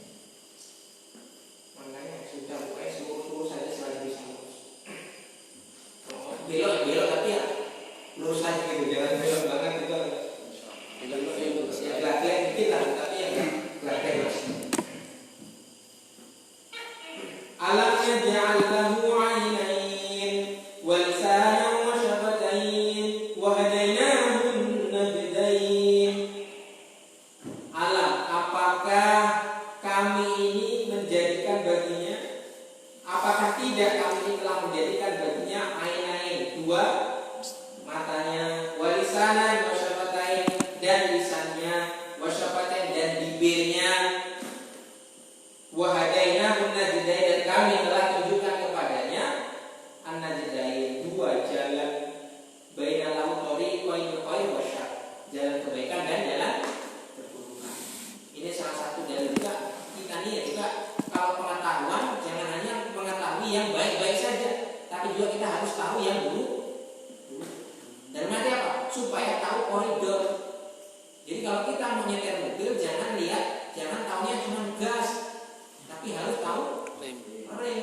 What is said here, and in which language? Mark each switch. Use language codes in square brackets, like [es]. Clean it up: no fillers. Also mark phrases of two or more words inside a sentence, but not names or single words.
[id] Makanya sudah pokoknya suruh saja selagi bisa lurus. Belok tapi ya lurus aja gitu, jangan belok banget itu. Belok ya belak-belak dikit lah, tapi ya belak-belak masih. [ar] ألم نجعل له عينين ولسانا وشفتين وهديناه النجدين. [id] Alam, apakah kami ini menjadikan baginya? Apakah tidak kami ini telah menjadikan baginya ainain, dua matanya, [ar] ولسانا وشفتين, [id] dan lisannya, [ar] وشفتين, [id] dan bibirnya, [ar] وهديناه النجدين, [id] dan kami telah tunjukkan kepadanya an-najdain, dua jalan, [ar] بين الطريقين خير وشر, [id] jalan kebaikan dan jalan keburukan. Ini salah satu dalil juga kita nih ya juga kalau pengetahuan jangan hanya mengetahui yang baik-baik saja, tapi juga kita harus tahu yang buruk. Dan nanti apa? Supaya tahu koridor. Jadi kalau kita mau nyetir mobil jangan lihat, jangan tahunya cuma gas, tapi harus tahu rem.